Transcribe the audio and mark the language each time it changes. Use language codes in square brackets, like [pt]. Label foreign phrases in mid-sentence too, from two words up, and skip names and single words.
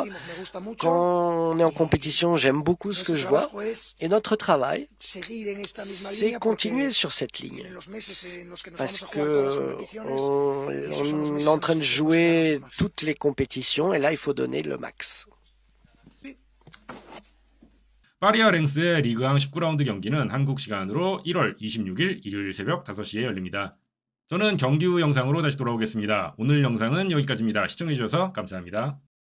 [fr] Quand on est en compétition, j'aime beaucoup ce que je vois. Et notre travail, c'est continuer sur cette ligne. Parce que on est en train de jouer toutes les compétitions et là, il faut donner le max. [ko] 파리와 랭스의 리그왕 19라운드 경기는 한국 시간으로 1월 26일 일요일 새벽 5시에 열립니다. 저는 경기 후 영상으로 다시 돌아오겠습니다. 오늘 영상은 여기까지입니다. 시청해주셔서 감사합니다.